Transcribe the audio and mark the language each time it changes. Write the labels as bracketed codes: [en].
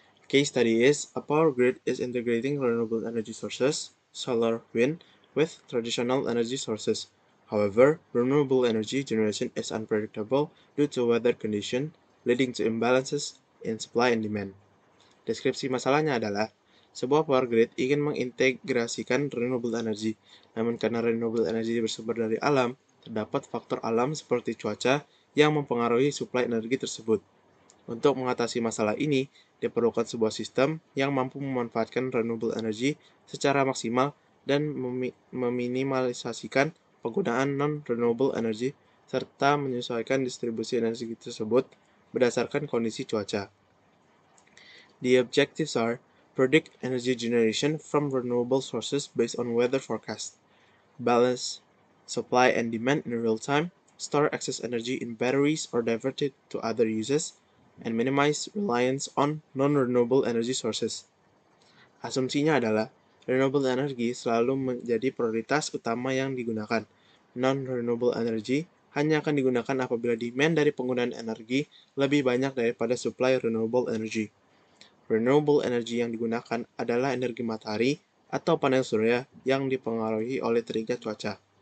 [en] Case study is a power grid is integrating renewable energy sources, solar, wind, with traditional energy sources. However, renewable energy generation is unpredictable due to weather condition, leading to imbalances in supply and demand. [id] Deskripsi masalahnya adalah, sebuah power grid ingin mengintegrasikan renewable energy, namun karena renewable energy bersumber dari alam, terdapat faktor alam seperti cuaca yang mempengaruhi suplai energi tersebut. Untuk mengatasi masalah ini, diperlukan sebuah sistem yang mampu memanfaatkan renewable energy secara maksimal dan meminimalisasikan penggunaan non-renewable energy serta menyesuaikan distribusi energi tersebut berdasarkan kondisi cuaca. [en] The objectives are predict energy generation from renewable sources based on weather forecast, balance supply and demand in real time, store excess energy in batteries or divert it to other uses, and minimize reliance on non-renewable energy sources. [id] Asumsinya adalah renewable energy selalu menjadi prioritas utama yang digunakan. Non-renewable energy hanya akan digunakan apabila demand dari penggunaan energi lebih banyak daripada supply renewable energy. Renewable energy yang digunakan adalah energi matahari atau panel surya yang dipengaruhi oleh teriknya cuaca.